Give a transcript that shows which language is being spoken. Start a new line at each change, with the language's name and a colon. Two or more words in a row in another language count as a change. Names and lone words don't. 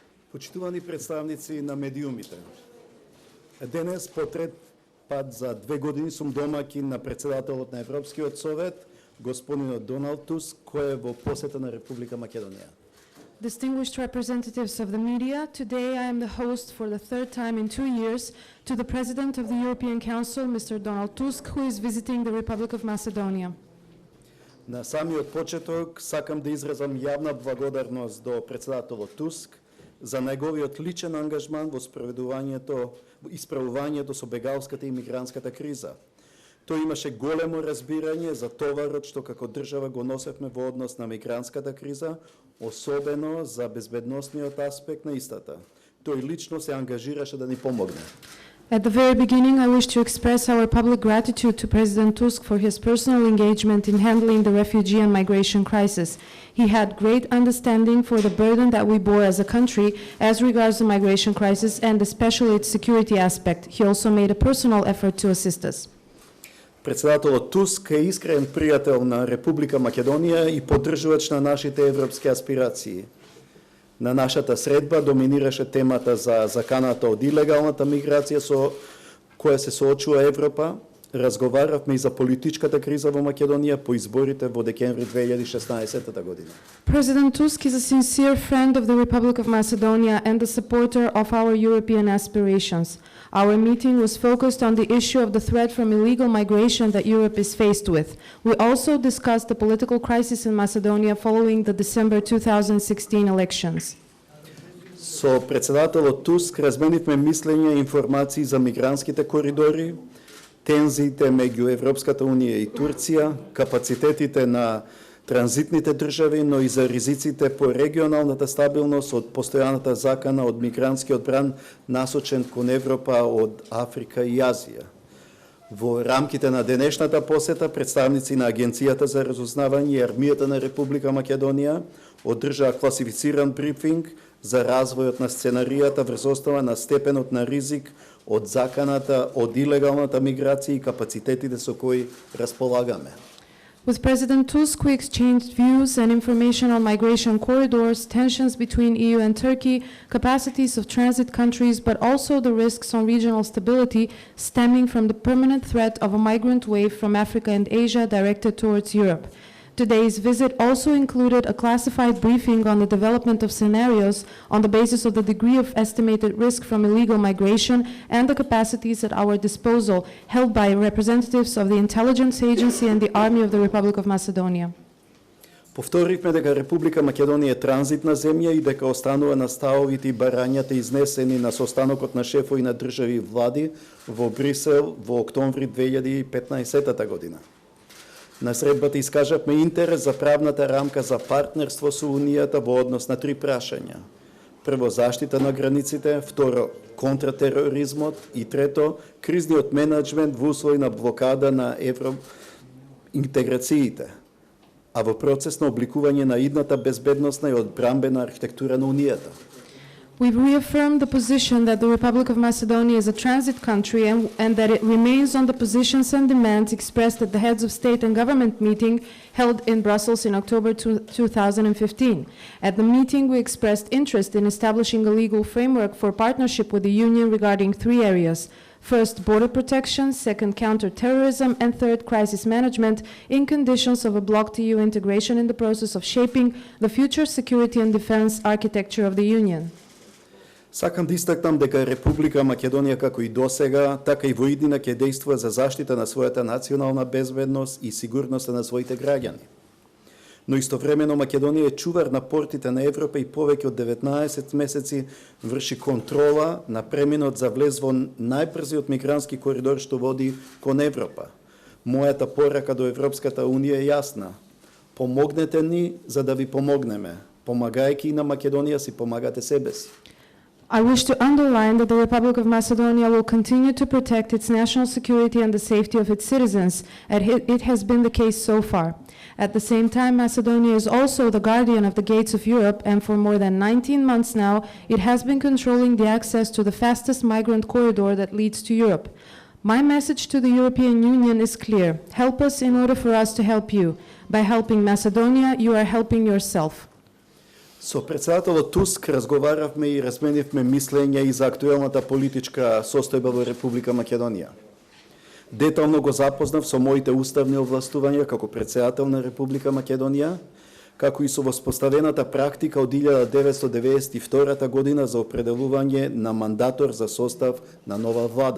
Macedonian: Почитувани представници на медиумите, денес по трет пат за 2 години сум домакин на председателот на Европскиот совет, господинот Доналд Туск, кој е во посета на Република Македонија.
English: Distinguished representatives of the media, today I am the host for the third time in 2 years to the President of the European Council, Mr. Donald Tusk, who is visiting the Republic of Macedonia.
Macedonian: На самиот почеток сакам да изразам јавна благодарност до председателот Туск за неговиот личен ангажман во исправувањето со бегалската и мигрантската криза. Тој имаше големо разбирање за товарот што како држава го носевме во однос на мигрантската криза, особено за безбедносниот аспект на истата. Тој лично се ангажираше да ни помогне.
English: At the very beginning, I wish to express our public gratitude to President Tusk for his personal engagement in handling the refugee and migration crisis. He had great understanding for the burden that we bore as a country as regards the migration crisis and especially its security aspect. He also made a personal effort to assist us.
Macedonian: Председателот Туск е искрен пријател на Република Македонија и поддржувач на нашите европски аспирации. На нашата средба доминираше темата за заканата од илегалната миграција со која се соочува Европа. Разговаравме и за политичката криза во Македонија по изборите во декември 2016 година.
English: President Tusk is a sincere friend of the Republic of Macedonia and a supporter of our European aspirations. Our meeting was focused on the issue of the threat from illegal migration that Europe is faced with. We also discussed the political crisis in Macedonia following the December 2016 elections.
Macedonian: Со председателот Туск разменивме мислења и информации за мигрантските коридори, тензиите меѓу Европската унија и Турција, капацитетите на транзитните држави, но и за ризиците по регионалната стабилност од постојаната закана од мигрантскиот бран насочен кон Европа од Африка и Азија. Во рамките на денешната посета, представници на Агенцијата за разузнавање и армијата на Република Македонија одржаа класифициран брифинг за развојот на сценаријата врз основа на степенот на ризик од заканата, од илегалната миграција и капацитетите со кои располагаме.
English: With President Tusk, we exchanged views and information on migration corridors, tensions between EU and Turkey, capacities of transit countries, but also the risks on regional stability stemming from the permanent threat of a migrant wave from Africa and Asia directed towards Europe. Today's visit also included a classified briefing on the development of scenarios on the basis of the degree of estimated risk from illegal migration and the capacities at our disposal, held by representatives of the Intelligence Agency and the Army of the Republic of Macedonia.
Macedonian: Повторивме дека Република Македонија е транзитна земја и дека останува на ставовите и барањата изнесени на состанокот на шефови на држави и влади во Брисел во октомври 2015 година. На средбата искажавме интерес за правната рамка за партнерство со Унијата во однос на 3 прашања. Прво, заштита на границите, второ, контратероризмот и трето, кризниот менеджмент во услови на блокада на евроинтеграциите, а во процес на обликување на идната безбедносна и одбранбена архитектура на Унијата.
English: We've reaffirmed the position that the Republic of Macedonia is a transit country and that it remains on the positions and demands expressed at the Heads of State and Government meeting held in Brussels in October 2015. At the meeting, we expressed interest in establishing a legal framework for partnership with the Union regarding 3 areas. First, border protection, second, counter-terrorism, and third, crisis management in conditions of a blocked EU integration in the process of shaping the future security and defense architecture of the Union.
Macedonian: Сакам да истакнам дека Република Македонија како и досега, така и во иднина ќе действува за заштита на својата национална безбедност и сигурноста на своите граѓани. Но истовремено Македонија е чувар на портите на Европа и повеќе од 19 месеци врши контрола на преминот за влез во најбрзиот мигрантски коридор што води кон Европа. Мојата порака до Европската Унија е јасна. Помогнете ни за да ви помогнеме. Помагајќи на Македонија си помагате себе си.
English: I wish to underline that the Republic of Macedonia will continue to protect its national security and the safety of its citizens, as it has been the case so far. At the same time, Macedonia is also the guardian of the gates of Europe, and for more than 19 months now, it has been controlling the access to the fastest migrant corridor that leads to Europe. My message to the European Union is clear. Help us in order for us to help you. By helping Macedonia, you are helping yourself.
Macedonian: Со председателот Туск разговаравме и разменивме мислења и за актуелната политичка состојба во Република Македонија. Детално го запознав со моите уставни овластувања како председател на Република Македонија, како и со воспоставената практика од 1992 година за определување на мандатор за состав на нова влада.